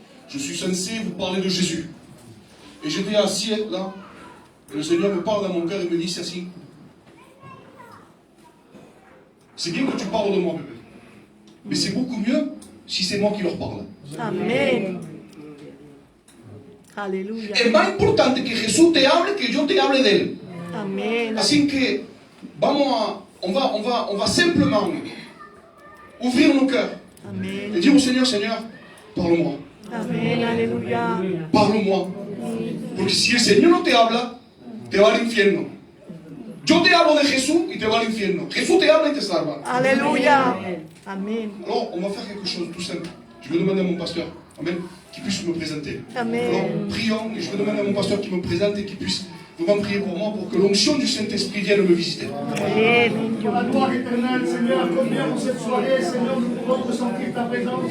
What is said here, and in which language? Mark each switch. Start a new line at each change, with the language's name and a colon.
French: Je suis censé vous parler de Jésus. Et j'étais assis là. Et le Seigneur me parle dans mon cœur et me dit, c'est assis. C'est bien que tu parles de moi, bébé. Mais c'est beaucoup mieux si c'est moi qui leur parle.
Spanish: Amén. Aleluya. Es más importante que Jesús te hable que yo te hable de él. Amén. Así que
French: on va simplement ouvrir nos cœurs et
Spanish: Amén.
French: dire au Seigneur, Seigneur, parle-moi,
Spanish: Amén. Aleluya.
French: parle-moi.
Spanish: Porque si el Señor no te habla, te va al infierno. Yo te hablo de Jesús y te va al infierno. Jesús te habla y te salva. Aleluya. Amén.
French: Alors, on va faire quelque chose de tout simple. Je vais demander à mon pasteur, amen, qu'il puisse me présenter. Amen. Alors, prions et je vais demander à mon pasteur qu'il me présente et qu'il puisse vraiment prier pour moi pour que l'onction du Saint-Esprit vienne me visiter.
Spanish: Amén.
French: La gloire éternelle, Seigneur, combien pour cette soirée, Seigneur, nous pouvons ressentir ta présence.